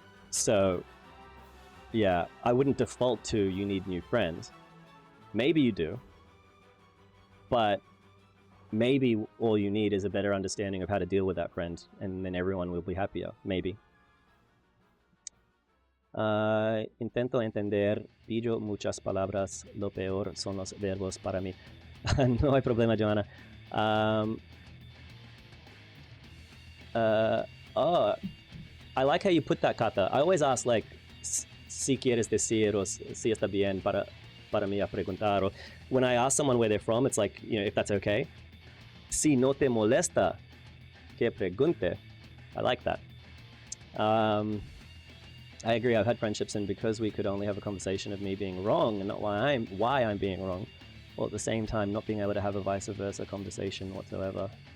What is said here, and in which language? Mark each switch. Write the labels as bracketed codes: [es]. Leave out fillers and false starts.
[en] So, yeah, I wouldn't default to you need new friends. Maybe you do, but maybe all you need is a better understanding of how to deal with that friend, and then everyone will be happier. Maybe. [es] Intento entender, pillo muchas palabras, lo peor son los verbos para mí. No hay problema, Joanna. [en] I like how you put that, Kata. I always ask, like, [es] si quieres decir, [en] or [es] si está bien para mí a preguntar. [en] Or when I ask someone where they're from, it's like, you know, if that's okay. [es] Si no te molesta, que pregunte. [en] I like that. I agree. I've had friendships, and because we could only have a conversation of me being wrong and not why I'm being wrong, while at the same time not being able to have a vice versa conversation whatsoever.